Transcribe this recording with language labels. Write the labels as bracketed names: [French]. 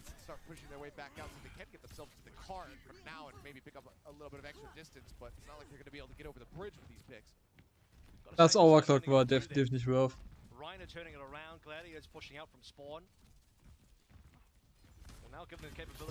[English] Start pushing their way back out so they can get themselves to the car for now and maybe pick up a little bit of extra distance, but it's not like they're going to be able to get over the bridge with these picks. [German] Das Overclock war definitiv nicht worth. [English] Reiner turning it around, Gladiators pushing out from spawn. Well, now given the capability,